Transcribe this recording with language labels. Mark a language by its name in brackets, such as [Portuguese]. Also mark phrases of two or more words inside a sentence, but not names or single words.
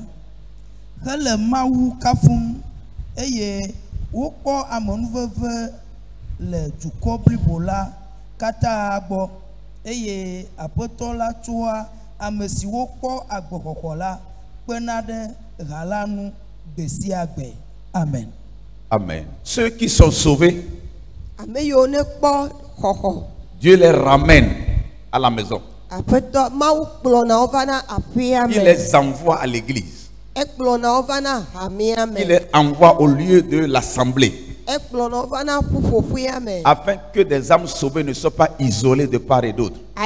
[Ewe] Hele mawu kafum eye wokpɔ amenuveve le dukɔ blibo la katã gbɔ eye aƒetɔ la tsoa ame siwo kpɔ agbexɔxɔ la kpena ɖe ha la nu gbe sia gbe. Amen. Amen. [French] Ceux qui sont sauvés, Dieu les ramène à la maison. Il les envoie à l'église. Il les envoie au lieu de l'assemblée, afin que des âmes sauvées ne soient pas isolées de part et d'autre.